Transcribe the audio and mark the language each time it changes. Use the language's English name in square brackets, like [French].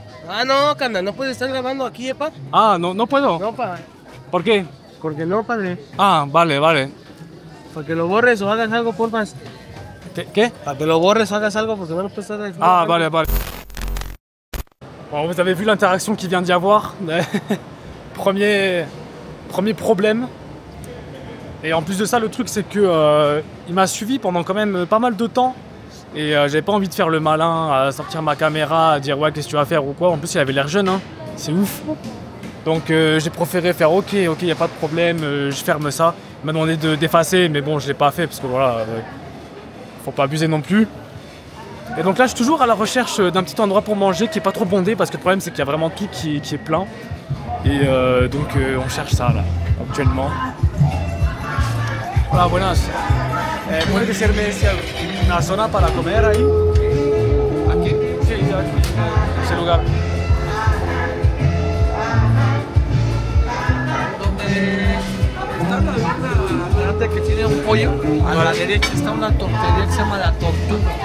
[Spanish] Ah, no, carnal, no puedes estar grabando aquí, pa. Ah, no puedo. No, pa. ¿Por qué? Porque no, padre. Ah, vale. Para que lo borres o hagas algo, porfa. ¿Qué? Para que lo borres o hagas algo, porque no puedes estar ahí. Ah, vale. [French] Bon, vous avez vu l'interaction qu'il vient d'y avoir. premier problème. Et en plus de ça, le truc, c'est que il m'a suivi pendant quand même pas mal de temps. Et j'avais pas envie de faire le malin, à sortir ma caméra, à dire ouais, qu'est-ce que tu vas faire ou quoi. En plus, il avait l'air jeune, hein. C'est ouf. Donc j'ai préféré faire ok, y a pas de problème, je ferme ça. Il m'a demandé d'effacer, mais bon, je l'ai pas fait parce que voilà, faut pas abuser non plus. Et donc là, je suis toujours à la recherche d'un petit endroit pour manger qui est pas trop bondé parce que le problème, c'est qu'il y a vraiment tout qui est plein. Et donc on cherche ça là, actuellement. [Spanish] Hola, buenas. ¿Puede serme una zona para comer ahí? ¿Aquí? Sí, aquí, en ese lugar. Adelante que tiene un pollo. A la derecha está una tortería que se llama La Tortuga.